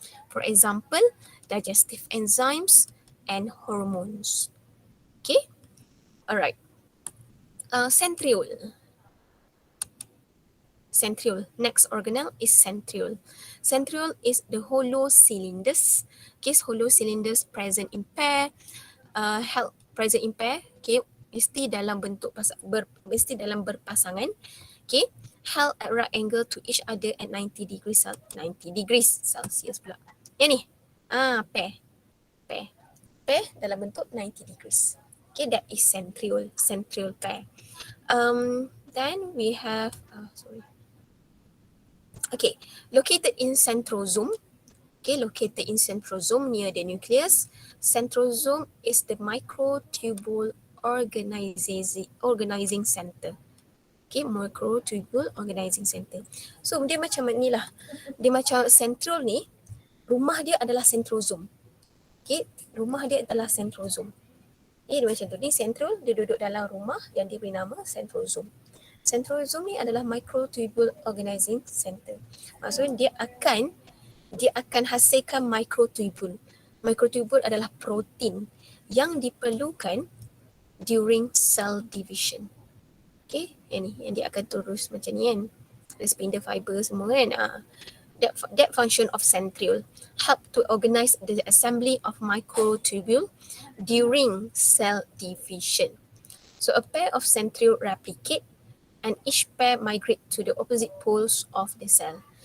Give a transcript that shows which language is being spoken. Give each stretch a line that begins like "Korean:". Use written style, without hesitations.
English: For example, digestive enzymes and hormones. Okay, alright. Centriole. Next organelle is centriole. Centriole is the hollow cylinders. Okay, hollow cylinders present in pair. Present in pair.
Malay: Okay, mesti dalam bentuk mesti dalam berpasangan.
English: Okay, held at right angle to each other at 90 degrees Celsius pula.
Malay: Yang ni, pair dalam bentuk 90 degrees.
English: Okay, that is centriole pair. Then we have, okay, located in centrosome. Okay, located in centrosome near the nucleus. Centrosome is the microtubule organizing center. Okay, microtubule organizing center. So
Malay: dia macam ni lah. Dia macam central ni, rumah dia adalah centrosome. Okay, rumah dia adalah centrosome. Dia macam tu. Ni central, dia duduk dalam rumah yang dia beri nama centrosome. Centrosome ni adalah microtubule organizing center. Maksudnya dia akan hasilkan microtubule. Microtubule adalah protein yang diperlukan
English: during cell division.
Malay: Okay, yang dia akan terus macam ni kan. Ada spindle fiber semua kan.
English: That function of centriole help to organize the assembly of microtubule during cell division. So a pair of centriole replicate and each pair migrate to the opposite poles of the cell.